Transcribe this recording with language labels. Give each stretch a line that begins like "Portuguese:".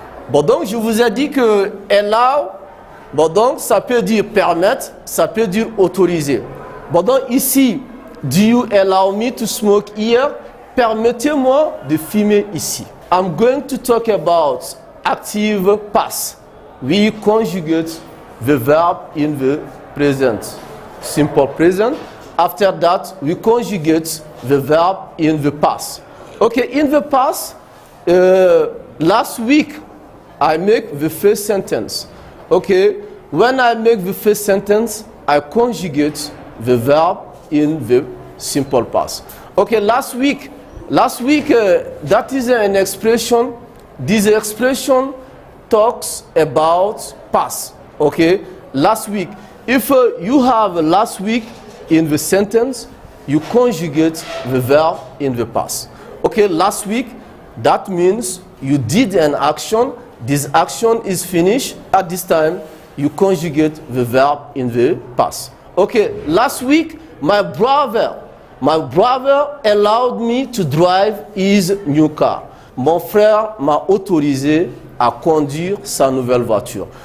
French: Bon, donc je vous ai dit que allow, bon, donc ça peut dire permettre, ça peut dire autoriser. Bon, donc ici,
English: do you allow me to smoke here?
French: Permettez-moi de fumer ici.
English: I'm going to talk about active past. We conjugate the verb in the present. Simple present. After that, we conjugate the verb in the past. Okay, in the past, last week, I make the first sentence. Okay, when I make the first sentence, I conjugate the verb in the simple past. Okay, last week, that is an expression. This expression talks about past. Okay, last week. If you have last week in the sentence, you conjugate the verb in the past. Okay, last week, that means you did an action. This action is finished. At this time, you conjugate the verb in the past. Okay, last week, my brother allowed me to drive his new car.
French: Mon frère m'a autorisé à conduire sa nouvelle voiture.